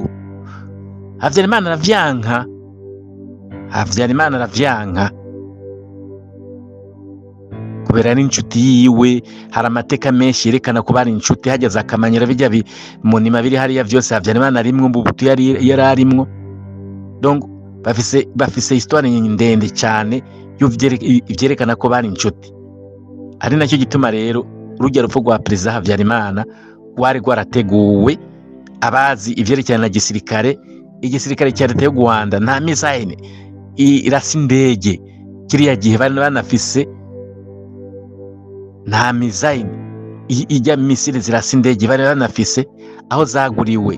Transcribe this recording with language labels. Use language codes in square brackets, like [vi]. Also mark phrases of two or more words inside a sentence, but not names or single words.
[rn] Habyarimana aravyanka kubera ari inshuti yiwe. Hari amateka menshi yerekana ko bari inshuti, hageze akamanyira bijya munima biri hariya byose Habyarimana arimwe, Mobutu yari arimwo. Donc bafise histoire ndende cyane ivyerekana ko bari inshuti. Ari nacyo gituma rero urugero rupfu rwa perezida Habyarimana rwari rwarateguwe. Abazi ivyerekana na gisirikare, igisirikare cya leta y'u Rwanda nta missile irasa indege kiriya gihe bari banafise, nta missile ijya misile zirasa indege bari banafise aho zaguriwe.